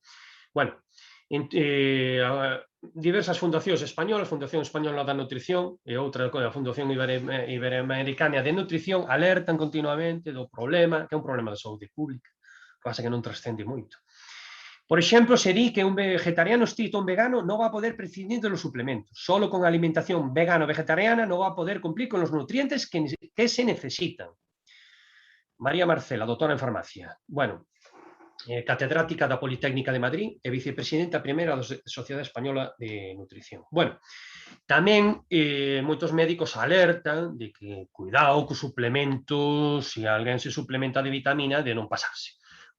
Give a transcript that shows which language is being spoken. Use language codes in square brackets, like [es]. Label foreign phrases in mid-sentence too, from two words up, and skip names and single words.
[gl] Bueno, diversas fundacións españolas, Fundación Española da Nutrición e outra, a Fundación Iberoamericana de Nutrición, alertan continuamente do problema, que é un problema de saúde pública, que pasa que non trascende moito. Por exemplo, se di que un vegetariano estricto ou un vegano non va a poder [es] prescindir de los suplementos. Solo con alimentación vegano-vegetariana non va a poder cumplir con los nutrientes que se necesitan. María Marcela, doctora en farmacia. [gl] Bueno, catedrática da Politécnica de Madrid e vicepresidenta primeira da Sociedade Española de Nutrición. Bueno, tamén moitos médicos alertan de que cuidado cos suplementos, se alguén se suplementa de vitamina, de non pasarse.